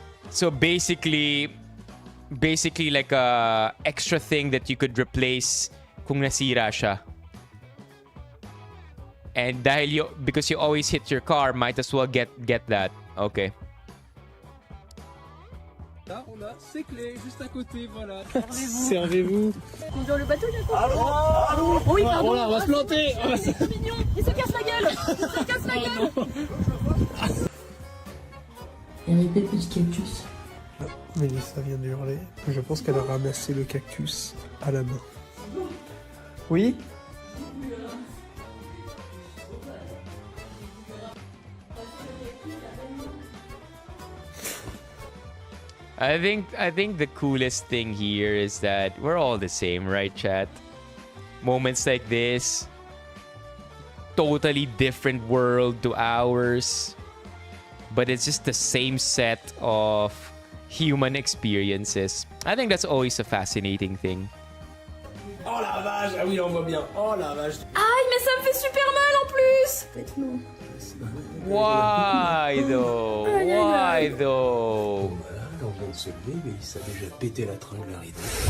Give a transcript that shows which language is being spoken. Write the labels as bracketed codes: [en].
[en] So basically like a extra thing that you could replace [tl] kung nasira siya. [en] And because you always hit your car, might as well get that. Okay. [fr] Là, on a ses clés juste à côté, voilà. Servez-vous. Conduire le bateau, j'ai Allô. Oui, pardon. Oh là, on va se planter. C'est trop mignon. Il se casse la gueule. Il y avait pas de petit cactus. Mélissa vient de hurler. Je pense qu'elle a ramassé le cactus à la main. Oui? [en] I think the coolest thing here is that we're all the same, right, chat? Moments like this, totally different world to ours, but it's just the same set of human experiences. I think that's always a fascinating thing. [fr] Oh la vache! Ah oui, là on voit bien. Oh la vache! Aïe, mais ça me fait super mal en plus. plus. Faites-nous. [en] Why though? Why though? [fr] Voilà, là on vient de se lever, mais il s'est déjà pété la tringle à rideau.